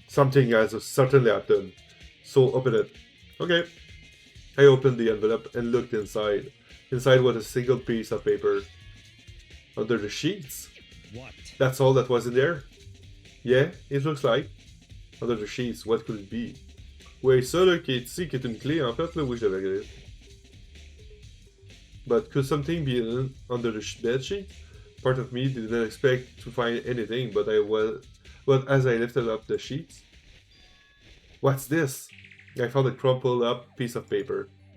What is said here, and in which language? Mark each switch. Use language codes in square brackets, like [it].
[en] something has certainly happened. So open it. Okay. I opened the envelope and looked inside. Inside was a single piece of paper. Under the sheets? What? That's all that was in there? Yeah, it looks like. Under the sheets, what could it be? [fr] Oui, ça là qui est ici, qui est une clé, en fait, là, oui, je l'avais gagné. [en] But could something be under the bed sheet? Part of me didn't expect to find anything, but as I lifted up the sheets, what's this? I found a crumpled up piece of paper.